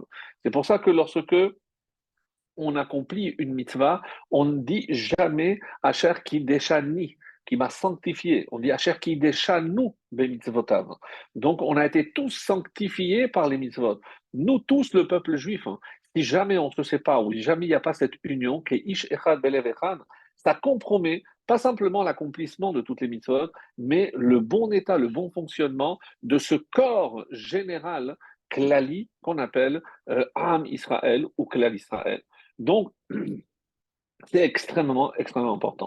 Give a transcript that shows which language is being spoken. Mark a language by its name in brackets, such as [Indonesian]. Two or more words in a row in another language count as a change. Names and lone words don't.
[French] C'est pour ça que lorsque on accomplit une mitzvah, on ne dit jamais [Hebrew] אשר קידשני, [French] qui m'a sanctifié. On dit [Hebrew] אשר קידשנו במצוותיו. [French] Donc, on a été tous sanctifiés par les mitzvot. Nous tous, le peuple juif, si jamais on ne se sépare ou si jamais il n'y a pas cette union, que [Hebrew] איש אחד בלב אחד, [French] ça compromet pas simplement l'accomplissement de toutes les mitzvot, mais le bon état, le bon fonctionnement de ce corps général, klali, qu'on appelle Am Israël ou Klal Israël. Donc, c'est extrêmement, extrêmement important.